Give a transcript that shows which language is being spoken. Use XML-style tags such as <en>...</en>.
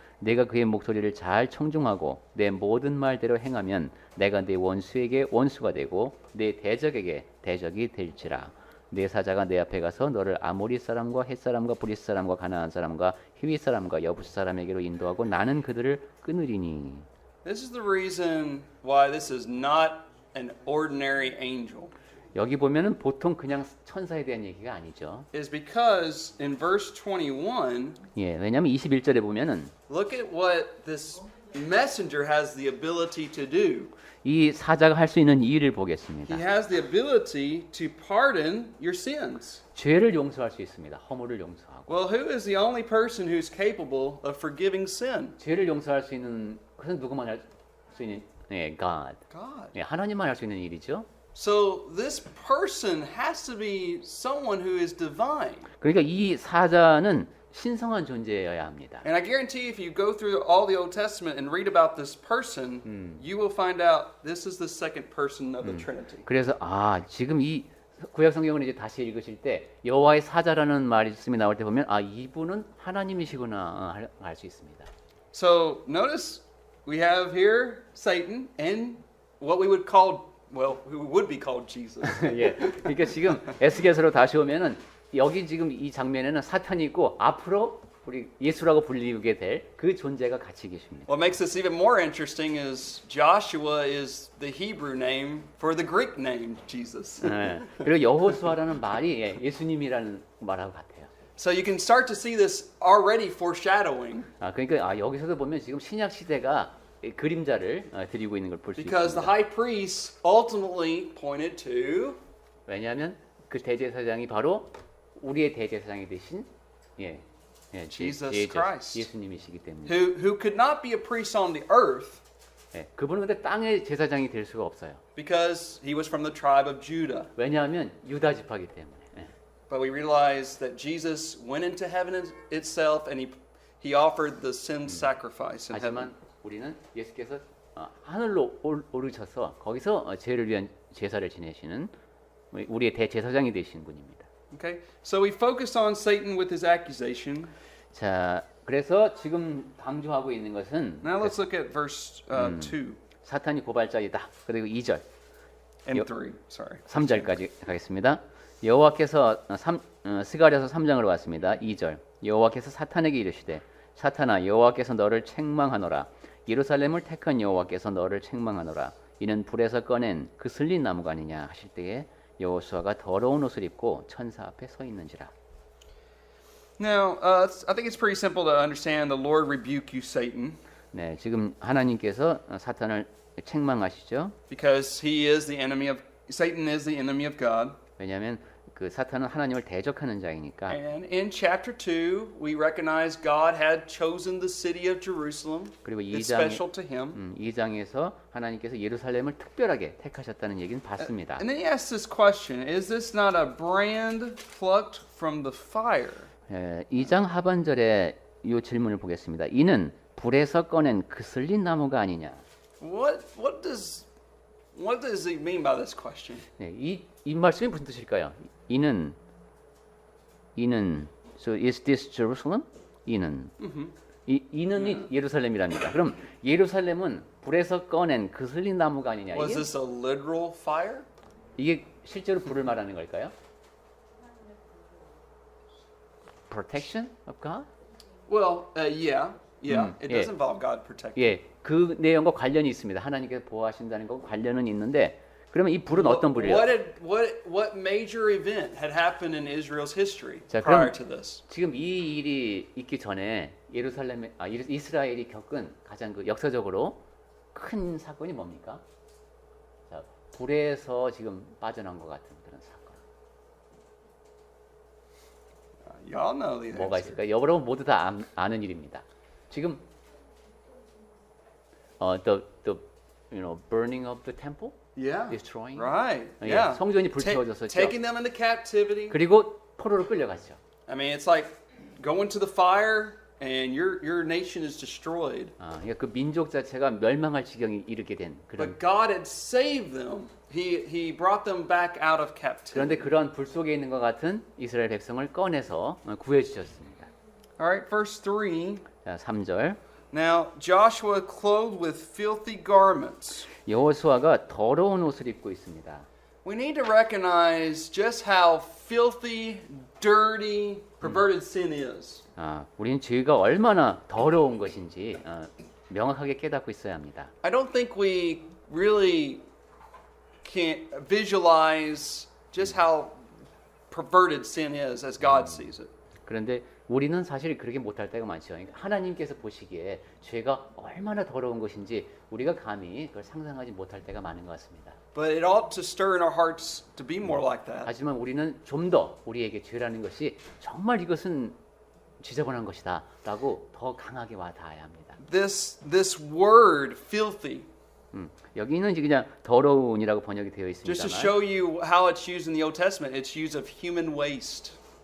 <ko>내가 그의 목소리를 잘 청종하고 내 모든 말대로 행하면 내가 내 원수에게 원수가 되고 내 대적에게 대적이 될지라. 내 사자가 내 앞에 가서 너를 아모리 사람과 헷 사람과 브리스 사람과 가나안 사람과 히위 사람과 여부스 사람에게로 인도하고 나는 그들을 끊으리니.</ko> <en>This is the reason why this is not an ordinary angel.</en> <ko>여기 보면은 보통 그냥 천사에 대한 얘기가 아니죠.</ko> <en>Is because in verse 21,</en> <ko>예, 왜냐하면 21절에 보면은</ko> <en>look at what this messenger has the ability to do.</en> <ko>이 사자가 할 수 있는 일을 보겠습니다.</ko> <en>He has the ability to pardon your sins.</en> <ko>죄를 용서할 수 있습니다. 허물을 용서하고.</ko> <en>Well, who is the only person who's capable of forgiving sin?</en> <ko>죄를 용서할 수 있는 것은 누구만 할 수 있는 God.</ko> <en>God.</en> <ko>예, 하나님만 할 수 있는 일이죠.</ko> <en>So this person has to be someone who is divine.</en> <ko>그러니까 이 사자는 신성한 존재여야 합니다.</ko> <en>And I guarantee if you go through all the Old Testament and read about this person, you will find out this is the second person of the Trinity.</en> <ko>그래서 지금 이 구약 성경을 이제 다시 읽으실 때 여호와의 사자라는 말씀이 나올 때 보면 이분은 하나님이시구나 알 수 있습니다.</ko> <en>So notice we have here Satan and what we would call, well, who would be called Jesus.</en> <ko>예. 그러니까 지금 에스겔서로 다시 오면은 여기 지금 이 장면에는 사탄이 있고 앞으로 우리 예수라고 불리게 될 그 존재가 같이 계십니다.</ko> <en>What makes this even more interesting is Joshua is the Hebrew name for the Greek name Jesus.</en> <ko>예. 그리고 여호수아라는 말이 예수님이라는 말하고 같아요.</ko> <en>So you can start to see this already foreshadowing.</en> <ko>그러니까 여기서도 보면 지금 신약 시대가 그림자를 드리고 있는 걸 볼 수</ko> <en>Because the</en> <ko>있습니다.</ko> <en>high priests ultimately pointed to</en> <ko>왜냐하면 그 대제사장이 바로 우리의 대제사장이 되신</ko> <en>Jesus Christ.</en> <ko>예수님이시기 때문에</ko> <en>who could not be a priest on the earth</en> <ko>그분은 근데 땅의 제사장이 될 수가 없어요.</ko> <en>because he was from the tribe of Judah.</en> <ko>왜냐하면 유다 지파기 때문에.</ko> <en>But we realize that Jesus went into heaven itself and he offered the sin sacrifice in heaven.</en> <ko>하지만 우리는 예수께서 하늘로 오르셔서 거기서 죄를 위한 제사를 지내시는 우리의 대제사장이 되신 분입니다.</ko> <en>Okay? So we focused on Satan with his accusation.</en> <ko>자, 그래서 지금 강조하고 있는 것은</ko> <en>Now let's look at verse 2</en> <ko>사탄이 고발자이다. 그리고 2절,</ko> <en>and 3. Sorry.</en> <ko>3절까지 가겠습니다. 여호와께서 스가랴서 3장으로 왔습니다. 2절 여호와께서 사탄에게 이르시되 사탄아 여호와께서 너를 책망하노라. 예루살렘을 택한 여호와께서 너를 책망하노라. 이는 불에서 꺼낸 그 슬린 나무가 아니냐 하실 때에 여호수아가 더러운 옷을 입고 천사 앞에 서 있는지라.</ko> <en>Now, I think it's pretty simple to understand. The Lord rebuke you, Satan,</en> <ko>네, 지금 하나님께서 사탄을 책망하시죠.</ko> <en>because Satan is the enemy of God.</en> <ko>왜냐하면 그 사탄은 하나님을 대적하는 자이니까.</ko> <en>And in chapter 2, we recognize God had chosen the city of Jerusalem.</en> <ko>그리고</ko> <en>It's special to him.</en> <ko>2장에서 하나님께서 예루살렘을 특별하게 택하셨다는 얘기는 봤습니다.</ko> <en>And then he asks this question, is this not a brand plucked from the fire?</en> <ko>2장 하반절에 이 질문을 보겠습니다. 이는 불에서 꺼낸 그 슬린 나무가 아니냐.</ko> <en>What does he mean by this question?</en> <ko>네, 이 말씀이 무슨 뜻일까요? 이는</ko> <en>so is this Jerusalem?</en> <ko>이는 이는이 예루살렘이랍니다. 그럼 예루살렘은 불에서 꺼낸 그 슬린 나무가 아니냐.</ko> <en>Was this a literal fire?</en> <ko>이게 실제로 불을 말하는 걸까요?</ko> <en>Protection of God? Well, yeah. It does yeah. involve God protecting.</en> <ko>예, 그 내용과 관련이 있습니다. 하나님께서 보호하신다는 것 관련은 있는데, 그러면 이 불은 어떤 불이에요?</ko> <en>What major event had happened in Israel's history</en> <ko>자,</ko> <en>prior</en> <ko>그럼</ko> <en>to this?</en> <ko>지금 이 일이 있기 전에 이스라엘이 겪은 가장 그 역사적으로 큰 사건이 뭡니까? 자, 불에서 지금 빠져나온 것 같은 그런 사건.</ko> <en>Y'all know the</en> <ko>뭐가</ko> <en>answer.</en> <ko>있을까요? 여러분 모두 다 아는 일입니다. 지금</ko> <en>the burning of the temple, Yeah. destroying. Right.</en> <ko>예,</ko> <en>Yeah.</en> <ko>성전이 불태워졌었죠.</ko> <en>Taking them into captivity.</en> <ko>그리고 포로로 끌려갔죠.</ko> <en>I mean, it's like going to the fire and your nation is destroyed.</en> <ko>그러니까 그 민족 자체가 멸망할 지경에 이르게 된 그런.</ko> <en>But God had saved them. He brought them back out of captivity.</en> <ko>그런데 그러한 불 속에 있는 것 같은 이스라엘 백성을 꺼내서 구해 주셨습니다.</ko> <en>All right, verse 3.</en> <ko>자, 3절.</ko> <en>Now Joshua clothed with filthy garments.</en> <ko>여호수아가 더러운 옷을 입고 있습니다.</ko> <en>We need to recognize just how filthy, dirty, perverted sin is.</en> <ko>우리는 죄가 얼마나 더러운 것인지 명확하게 깨닫고 있어야 합니다.</ko> <en>I don't think we really can't visualize just how perverted sin is as God sees it.</en> <ko>그런데 우리는 사실 그렇게 못할 때가 많죠. 그러니까 하나님께서 보시기에 죄가 얼마나 더러운 것인지 우리가 감히 그걸 상상하지 못할 때가 많은 것 같습니다.</ko> <en>But it ought to stir in our hearts to be more like that.</en> <ko>하지만 우리는 좀 더 우리에게 죄라는 것이 정말 이것은 지저분한 것이다 라고 더 강하게 와닿아야 합니다.</ko> <en>This word, filthy,</en> <ko>여기는 이제 그냥 더러운이라고 번역이 되어</ko> <en>just to</en> <ko>있습니다만</ko> <en>show you how it's used in the Old Testament, it's used of human waste.</en>